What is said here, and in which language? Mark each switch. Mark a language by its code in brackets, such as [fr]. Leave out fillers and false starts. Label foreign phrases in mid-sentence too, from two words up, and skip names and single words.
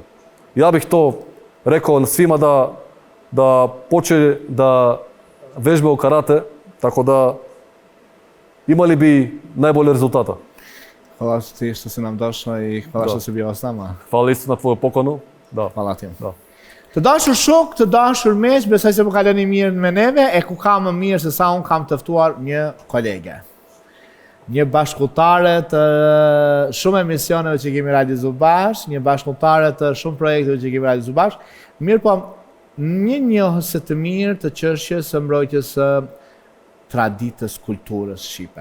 [sr] Ja bih to rekao svima da počne da vežbaju karate, tako da imali bi najbolje rezultata. Hvala ti što si nam došao i hvala što si bio s nama. Hvala isto na tvoju poklonu. Hvala ti. [sq] Të dashur shok, të dashur miq, besoj se po kaloni mirë me neve, e ku kam më mirë se sa unë kam të ftuar një kolege. Një bashkëpunëtare të shumë emisioneve që kemi realizuar bashkë, një bashkëpunëtare të shumë projekteve që kemi realizuar bashkë, mirë po një njohëse të mirë të çështjes së mbrojtjes së traditës kulturës shqipe.